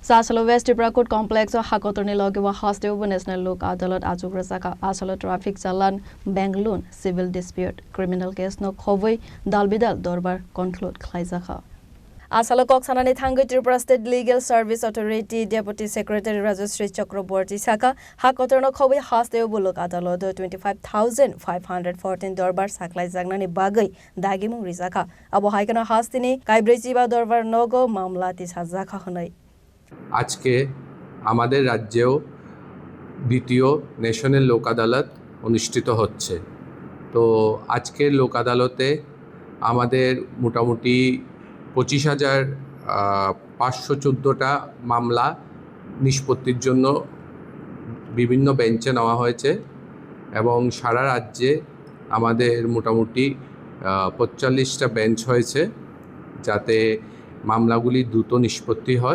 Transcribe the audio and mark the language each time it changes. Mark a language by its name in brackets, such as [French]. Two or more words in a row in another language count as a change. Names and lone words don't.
[Kok Borok] Sasalo West Tripura Complex o Hakotoni Logiwa Hostel National Look Adalat Azugrasaka Asalo [English] Traffic Chalan [Kok Borok] Bangalore [English] Civil Dispute Criminal Case [Kok Borok] no Khowai Dalbidal Dorbar Conclude Khlaizakha Asalo Koksanani Thangu Tripura State Legal Service Authority [English] Deputy Secretary [Kok Borok] Rajashree Chakraborty Saka Hakotorno Khowai Hostel Buluk Adalo 25,514 Dorbar Saklai Zagnani Bagai Dagimung Rizaka Abo Haikana Hastini Kaibrejiba Dorbar Nogo Mamlati Hazaka Honai [Bangla] আজকে আমাদের রাজ্যেও দ্বিতীয় ন্যাশনাল লোক আদালত অনুষ্ঠিত হচ্ছে। তো আজকের লোক আদালতে আমাদের মোটামুটি 25,514টা মামলা নিষ্পত্তির জন্য বিভিন্ন বেঞ্চে নেওয়া হয়েছে এবং সারা রাজ্যে আমাদের মোটামুটি 45টা বেঞ্চ হয়েছে যাতে মামলাগুলি দ্রুত নিষ্পত্তি হয়।